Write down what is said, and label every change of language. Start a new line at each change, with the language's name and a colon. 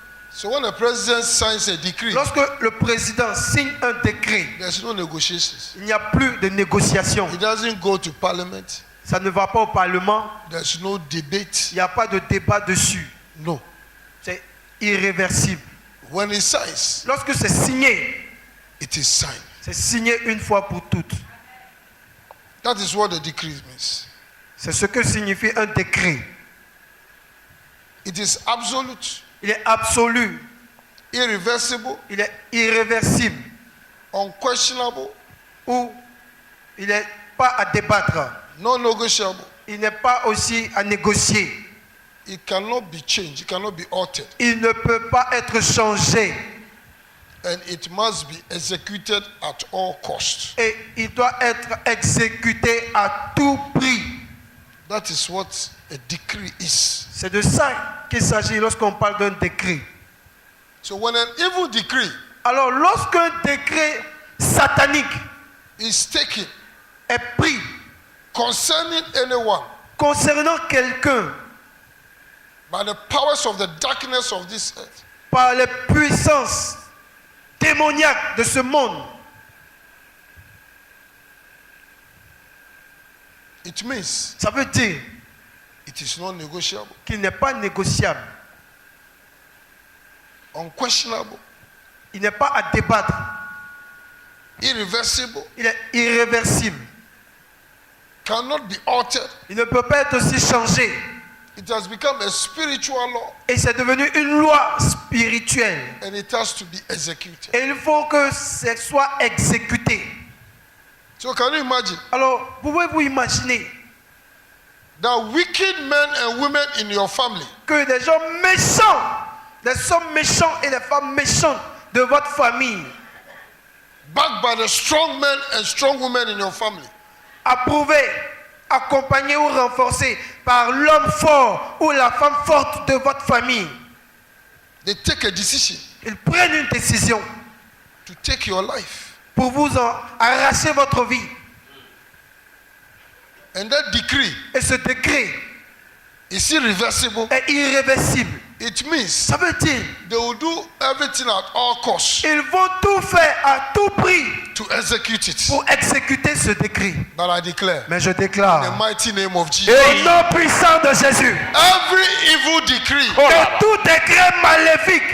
English: So when the president signs a decree,
French: Lorsque le président signe un décret,
English: there's no negotiations.
French: il n'y a plus de négociation.
English: It doesn't go to parliament.
French: Ça ne va pas au Parlement.
English: There's no debate.
French: Il n'y a pas de débat dessus.
English: No.
French: C'est irréversible.
English: When he signs,
French: Lorsque c'est signé,
English: it is signed.
French: c'est signé une fois pour toutes.
English: That is what the decree means.
French: C'est ce que signifie un décret.
English: It is absolute,
French: Il est absolu,
English: irreversible,
French: il est irréversible,
English: unquestionable,
French: ou il n'est pas à débattre.
English: non negotiable.
French: Il n'est pas aussi à négocier.
English: It cannot be changed. It cannot be altered.
French: Il ne peut pas être changé.
English: And it must be executed at all costs.
French: Et il doit être exécuté à tout prix.
English: That is what a decree is.
French: C'est de ça qu'il s'agit lorsqu'on parle d'un décret.
English: So when an evil decree
French: Alors lorsqu'un décret satanique
English: is taken
French: est pris
English: concerning anyone
French: concernant quelqu'un
English: by the powers of the darkness of this earth,
French: par les puissances démoniaques de ce monde,
English: it means
French: ça veut dire
English: it is not negotiable,
French: qu'il n'est pas négociable,
English: unquestionable,
French: il n'est pas à débattre,
English: irreversible,
French: il est irréversible,
English: cannot be altered.
French: il ne peut pas être aussi changé.
English: It has become a spiritual law
French: Et c'est devenu une loi spirituelle.
English: and it has to be executed.
French: Et il faut que ce soit exécuté.
English: So can you imagine
French: Alors, pouvez-vous imaginer
English: that wicked men and women in your family
French: que des gens méchants, des hommes méchants et des femmes méchantes de votre famille,
English: backed by the strong men and strong women in your family,
French: approuvés, accompagnés ou renforcés par l'homme fort ou la femme forte de votre famille,
English: they take a decision
French: ils prennent une décision
English: to take your life.
French: pour vous en arracher votre vie.
English: And that decree
French: Et ce décret
English: is irreversible.
French: est irréversible.
English: It means
French: Ça veut dire
English: they will do everything at all costs
French: ils vont tout faire à tout prix
English: to execute it.
French: pour exécuter ce décret.
English: But I declare,
French: Mais je
English: in the
French: déclare,
English: mighty name of Jesus,
French: au nom puissant de Jésus,
English: every evil decree
French: que tout décret maléfique